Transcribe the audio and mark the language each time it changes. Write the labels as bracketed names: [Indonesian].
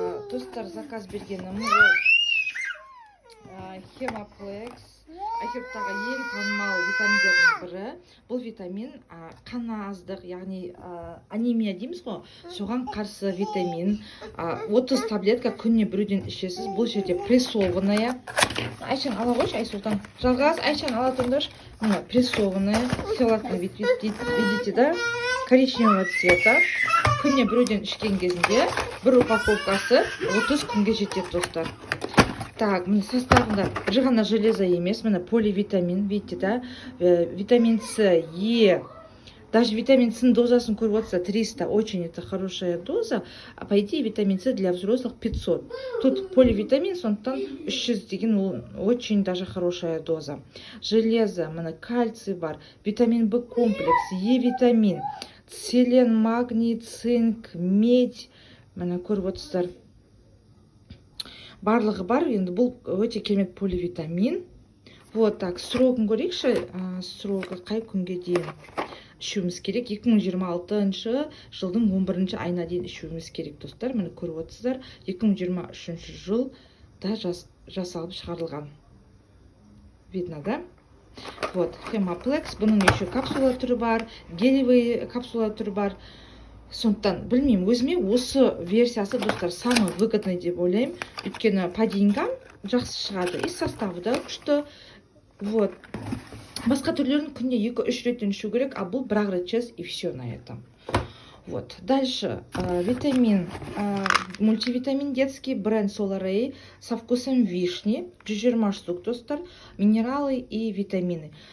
[Kazakh] Достар, заказ бергенім Хемаплекс, айкөрттағы ең танымал витаминдердің бірі. Бұл витамин қаны аздық, яғни анемия дейміз ғой, соған қарсы витамин. 30 таблетка күніне біреуден ішесіз. Бұл жерде прессованная. Айшан ала қойшы, Айсұлтан. Жалғас, Айшан ала тұрыңдаршы. [Russian] Мына прессованная, хелатный вид, видите, да? Коричневого цвета. [Kazakh] Күніне біреуден ішкен кезінде бір упаковкасы 30 күнге жетеді достар. Так, міне составында бір ғана железо емес, міне поливитамин, [Russian] видите, да? Витамин С, Е. Даже витамин С [Kazakh] дозасын көріп отырса [Russian] 300, очень это хорошая доза. А по идее витамин С для взрослых 500. Тут поливитамин, [Kazakh] сондықтан 300 деген ол [Russian] очень даже хорошая доза. Железо, міне кальций бар, витамин В комплекс, Е витамин, селен, магний, цинк, медь. [Kazakh] Міне көріп отырсыздар. Барлығы бар, енді бұл өте керемет поливитамин. Вот так, срогын көрейікші, срогы қай күнге дейін ішуіміз керек. 2026 жылдың 11 айына дейін ішуіміз керек достар. Мені көріп отырсыздар, 2023 жылда жасалып шығарылған. [Russian] Видно, да? [Kazakh] Вот, Хемаплекс, бұның еще капсула түрі бар, гелевый капсула түрі бар. Сондықтан, білмеймін, өзіме осы версиясы достар [Russian] самый выгодный [Kazakh] деп ойлаймын. Өйткені [Russian] по деньгам [Kazakh] жақсы шығады. И составы да күшті. Вот. Басқа түрлерін күнде 2-3 реттен ішу керек, а бұл бір-ақ рет ішесіз, [Russian] и все на этом. Вот. Дальше витамин, мультивитамин детский, бренд Соларей со вкусом вишни, 120 штук достар, минералы и витамины.